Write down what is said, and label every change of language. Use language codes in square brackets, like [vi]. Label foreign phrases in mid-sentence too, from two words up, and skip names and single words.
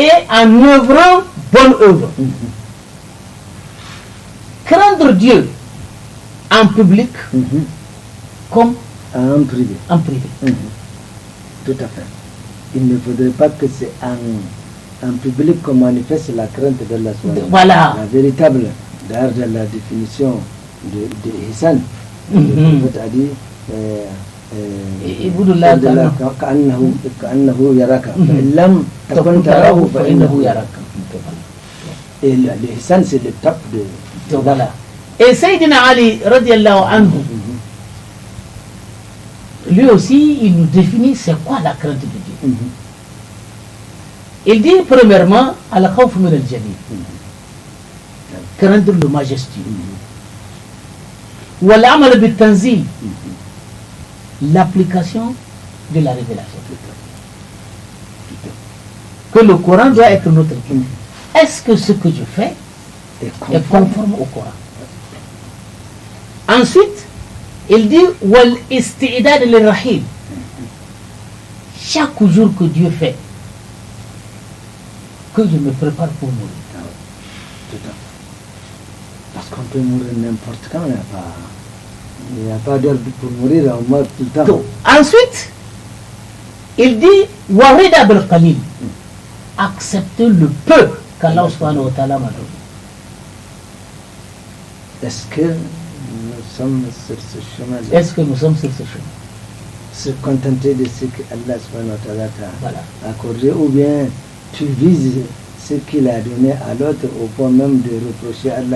[fr] Et en œuvrant bonne œuvre. Craindre Dieu en public comme en privé. En privé. Tout à fait. Il ne faudrait pas que c'est en public qu'on manifeste la crainte d'Allah. Voilà. La véritable, d'ailleurs, de la définition de Ihsan, le prophète a dit [ar] كأنه يراك فإن لم تكن تراه فإنه يراك. [fr] Et l'Ihsan, c'est l'étape de... Voilà. Et Sayyidina Ali, [ar] رضي الله عنه, [fr] lui aussi, il nous définit c'est quoi la crainte de Dieu. Il dit premièrement, [ar] الخوف من الجليل, [fr] craindre le majestueux. [ar] والعمل بالتنزيل, [fr] l'application de la révélation. Que le Coran doit être notre guide. Est-ce que ce que je fais est conforme au Coran? Ensuite, il dit [ar] والاستعداد للرحيم. [fr] Chaque jour que Dieu fait, que je me prépare pour mourir. Parce qu'on peut mourir n'importe quand, il n'y a pas d'heure pour mourir, on meurt tout le temps. Donc, ensuite, il dit [ar] والرضا بالقليل, [fr] accepter le peu qu'Allah [ar] سبحانه وتعالى [fr] m'a donné. Est-ce que nous sommes sur ce chemin-là? Est-ce que nous sommes sur ce chemin? Se contenter de ce que Allah [ar] سبحانه وتعالى [fr] t'a accordé, ou bien tu vises ce qu'il a donné à l'autre au point même de reprocher Allah.